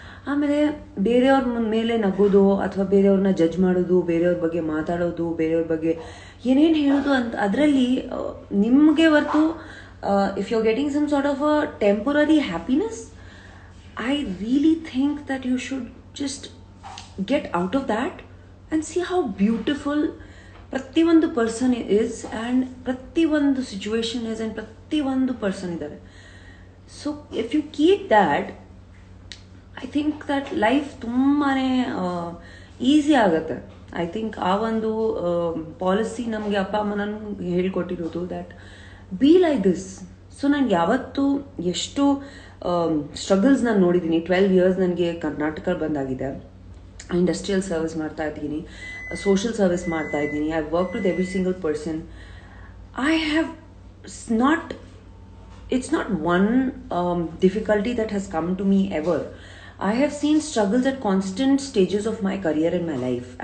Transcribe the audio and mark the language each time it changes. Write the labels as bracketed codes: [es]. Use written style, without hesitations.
[kn] ಆಮೇಲೆ ಬೇರೆಯವ್ರ ಮೇಲೆ ನಗೋದು ಅಥವಾ ಬೇರೆಯವ್ರನ್ನ ಜಡ್ಜ್ ಮಾಡೋದು, ಬೇರೆಯವ್ರ ಬಗ್ಗೆ ಮಾತಾಡೋದು, ಬೇರೆಯವ್ರ ಬಗ್ಗೆ ಏನೇನು ಹೇಳೋದು ಅಂತ, ಅದರಲ್ಲಿ ನಿಮಗೆ ಹೊರತು [en] If you are getting some sort of a temporary happiness, I really think that you should just get out of that and see how beautiful ಪ್ರತಿಯೊಂದು person is and ಪ್ರತಿಯೊಂದು situation is and ಪ್ರತಿಯೊಂದು person ಇದ್ದಾರೆ. So if you keep that, I think that life [kn] ತುಂಬಾ easy ಆಗುತ್ತೆ. I think ಆ ಒಂದು policy ನಮಗೆ ಅಪ್ಪ ಅಮ್ಮ ನನಗೆ ಹೇಳ್ಕೊಟ್ಟಿರೋದು, [en] That be like this. [kn] So ನನಗೆ ಯಾವತ್ತೂ ಎಷ್ಟು ಸ್ಟ್ರಗಲ್ಸ್ ನಾನು ನೋಡಿದ್ದೀನಿ. 12 years ನನಗೆ ಕರ್ನಾಟಕ ಬಂದಾಗಿದೆ. ಇಂಡಸ್ಟ್ರಿಯಲ್ ಸರ್ವಿಸ್ ಮಾಡ್ತಾ ಇದ್ದೀನಿ, ಸೋಷಿಯಲ್ ಸರ್ವಿಸ್ ಮಾಡ್ತಾ ಇದ್ದೀನಿ. [en] I work with every single person. I have not, it's not one difficulty that has come to me ever. I have seen struggles at constant stages of my career in my life.